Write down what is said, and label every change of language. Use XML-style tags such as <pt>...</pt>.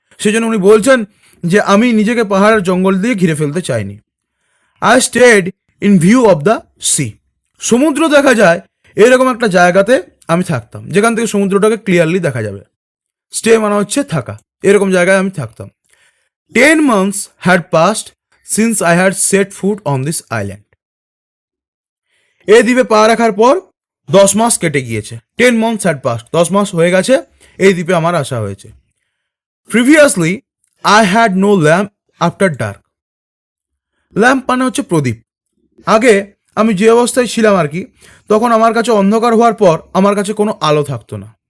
<bn>সেই জন্য উনি বলছেন যে আমি নিজেকে পাহাড় আর জঙ্গল দিয়ে ঘিরে ফেলতে চাইনি।</bn> <en>I stayed in view of the sea,</en> <bn>সমুদ্র দেখা যায় এরকম একটা জায়গাতে আমি থাকতাম, যেখান থেকে সমুদ্রটাকে ক্লিয়ারলি দেখা যাবে। স্টে মানে হচ্ছে থাকা, এরকম জায়গায় আমি থাকতাম।</bn> <en>10 months had passed since I had set foot on this island.</en> <bn>এই দ্বীপে পা রাখার পর 10 মাস কেটে গিয়েছে।</bn> <en>10 months had passed,</en> <bn>10 মাস হয়ে গেছে এই দ্বীপে আমার আসা হয়েছে।</bn> <en>Previously I had no lamp after dark.</en> <bn>Lamp মানে হচ্ছে প্রদীপ। আগে আমি যে অবস্থায় ছিলাম আর কি, তখন আমার কাছে অন্ধকার হওয়ার পর আমার কাছে কোনো আলো থাকতো না।</bn>